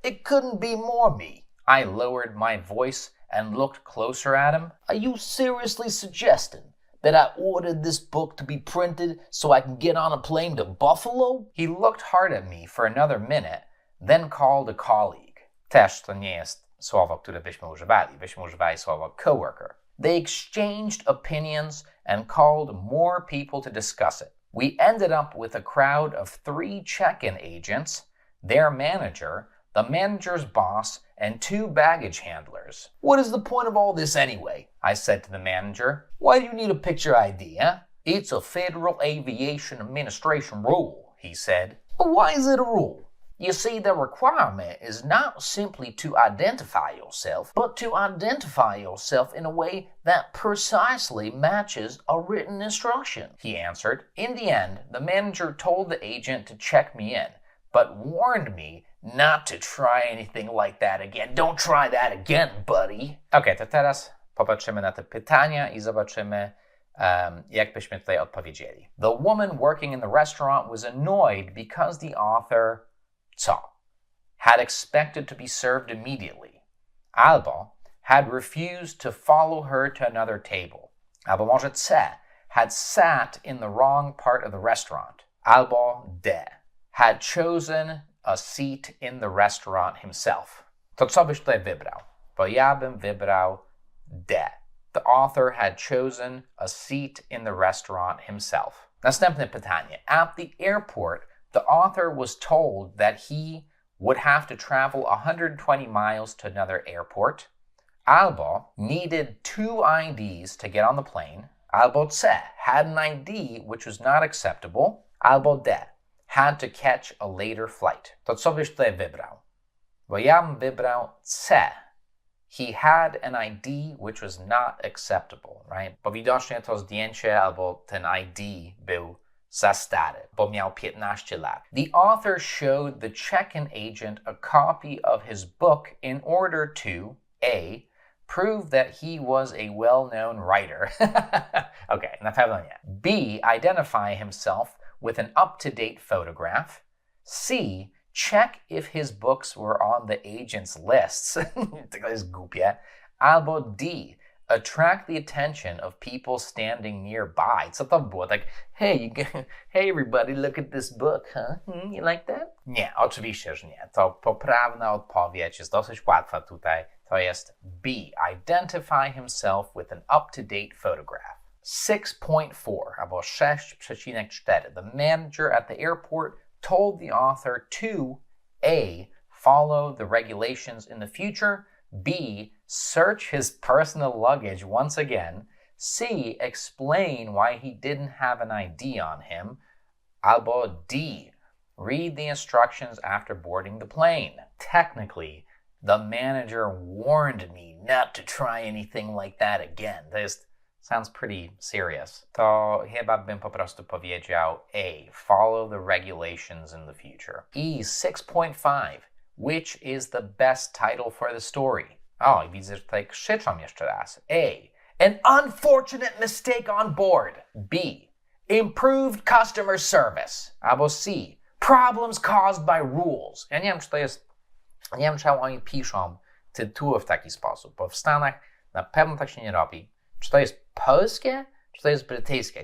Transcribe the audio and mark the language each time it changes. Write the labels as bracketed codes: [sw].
[en] It couldn't be more me. I lowered my voice and looked closer at him. Are you seriously suggesting that I ordered this book to be printed so I can get on a plane to Buffalo? He looked hard at me for another minute, then called a colleague. [pl] Też to nie jest słowo, które byśmy używali. Byśmy używali słowo coworker. [en] They exchanged opinions and called more people to discuss it. We ended up with a crowd of 3 check-in agents, their manager, the manager's boss, and 2 baggage handlers. What is the point of all this anyway? I said to the manager. Why do you need a picture ID, huh? It's a Federal Aviation Administration rule, he said. But why is it a rule? You see, the requirement is not simply to identify yourself, but to identify yourself in a way that precisely matches a written instruction, he answered. In the end, the manager told the agent to check me in, but warned me not to try anything like that again. Don't try that again, buddy. [pl] Okay, to teraz popatrzymy na te pytania i zobaczymy, jak byśmy tutaj odpowiedzieli. [en] The woman working in the restaurant was annoyed because the author, co? Had expected to be served immediately. Albo had refused to follow her to another table. [pl] Albo może C. [en] Had sat in the wrong part of the restaurant. Albo D. Had chosen a seat in the restaurant himself. [pl] To co byś tutaj wybrał? Bo ja bym wybrał D. [en] The author had chosen a seat in the restaurant himself. [pl] Następne pytanie. [en] At the airport, the author was told that he would have to travel 120 miles to another airport. Albo needed 2 IDs to get on the plane. Albo C. Had an ID which was not acceptable. Albo D. Had to catch a later flight. [pl] To co byś tutaj wybrał? Bo ja bym wybrał C. [en] He had an ID which was not acceptable, right? [pl] Bo widocznie to zdjęcie albo ten ID był za stary, bo miał 15 lat. [en] The author showed the check-in agent a copy of his book in order to A. Prove that he was a well-known writer. [pl] Okay, na pewno nie. [en] B. Identify himself with an up-to-date photograph. C. Check if his books were on the agent's lists. [pl] To jest głupie. Albo D. [en] Attract the attention of people standing nearby. [pl] Co to było? [en] Tak, hey everybody, look at this book, huh? You like that? [pl] Nie, oczywiście, że nie. To poprawna odpowiedź jest dosyć łatwa tutaj. To jest B. [en] Identify himself with an up-to-date photograph. [pl] 6.4 albo 6.4. [en] The manager at the airport told the author to A. Follow the regulations in the future. B. Search his personal luggage once again. C. Explain why he didn't have an ID on him. Albo D. Read the instructions after boarding the plane. Technically, the manager warned me not to try anything like that again. Sounds pretty serious. [pl] To chyba bym po prostu powiedział A. [en] Follow the regulations in the future. E. 6.5. Which is the best title for the story? [pl] O, i widzę, że tutaj krzyczą jeszcze raz. [en] A. An unfortunate mistake on board. B. Improved customer service. Albo C. Problems caused by rules. [pl] Ja nie wiem, czy to jest... Nie wiem, czemu oni piszą tytuły w taki sposób, bo w Stanach na pewno tak się nie robi. Czy to jest polskie, czy to jest brytyjskie?